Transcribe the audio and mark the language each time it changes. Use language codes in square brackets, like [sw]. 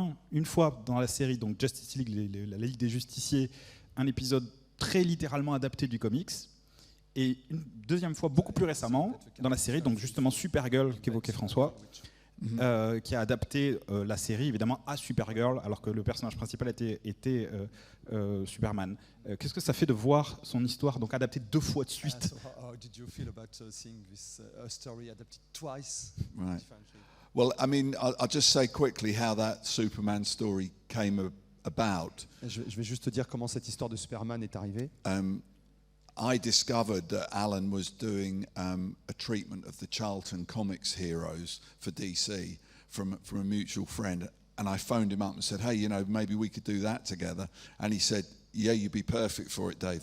[fr] Une fois dans la série, donc Justice League, la Ligue des Justiciers, un épisode très littéralement adapté du comics, et une deuxième fois, beaucoup plus récemment, dans la série, donc justement Supergirl qu'évoquait François, qui a adapté la série évidemment à Supergirl, alors que le personnage principal était Superman. Qu'est-ce que ça fait de voir son histoire donc adaptée 2 fois de suite? [en] So how did you feel about seeing this story adapted twice? Right. Differently? Well, I mean, I'll just say quickly how that Superman story came about. [fr] Je vais juste te dire comment cette histoire de Superman est arrivée. [en] I discovered that Alan was doing a treatment of the Charlton Comics heroes for DC from a mutual friend, and I phoned him up and said, "Hey, maybe we could do that together." And he said, "Yeah, you'd be perfect for it, Dave.